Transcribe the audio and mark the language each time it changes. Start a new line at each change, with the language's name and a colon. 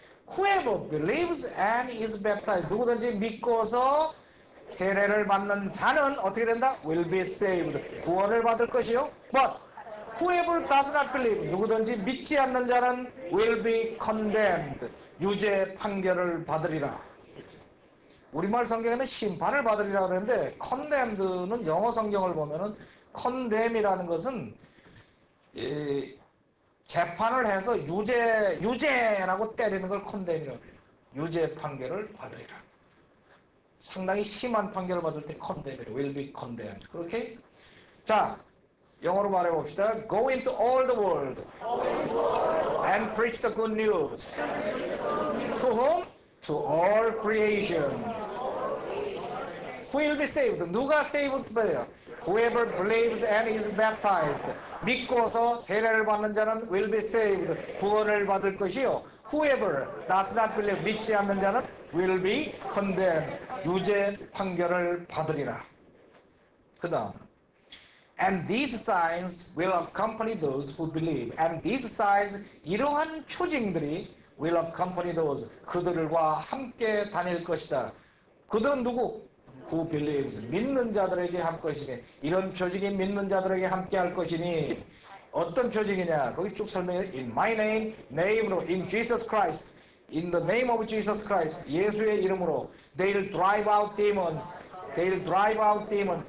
English: Whoever believes and is baptized.
Korean: 누구든지 믿고서 세례를 받는 자는 어떻게 된다?
English: Will be saved.
Korean: 구원을 받을 것이요.
English: But whoever does not believe.
Korean: 누구든지 믿지 않는 자는
English: will be condemned.
Korean: 유죄 판결을 받으리라. 우리말 성경에는 심판을 받으리라 그러는데 condemned는 영어 성경을 보면은 condemn이라는 것은 재판을 해서 유죄라고 때리는 걸 condemn이라고 해요. 유죄 판결을 받으리라. 상당히 심한 판결을 받을 때 condemn이라.
English: will be condemned.
Korean: 그렇게? 자, 영어로 말해봅시다.
English: Go into all the world and preach the good news. To whom? To all creation. Who will be saved?
Korean: 누가 saved 돼요?
English: Whoever believes and is baptized.
Korean: 믿고서 세례를 받는 자는
English: will be saved.
Korean: 구원을 받을 것이요.
English: Whoever does not believe.
Korean: 믿지 않는 자는
English: will be condemned.
Korean: 유죄 판결을 받으리라. 그 다음.
English: And these signs will accompany those who believe. And these signs,
Korean: 이러한 표징들이
English: will accompany those.
Korean: 그들과 함께 다닐 것이다. 그들은 누구?
English: Who believes.
Korean: 믿는 자들에게 할 것이니. 이런 표징이 믿는 자들에게 함께 할 것이니. 어떤 표징이냐? 거기 쭉 설명해.
English: In my name, name으로. In Jesus Christ. In the name of Jesus Christ.
Korean: 예수의 이름으로.
English: They'll drive out demons. They'll drive out demons.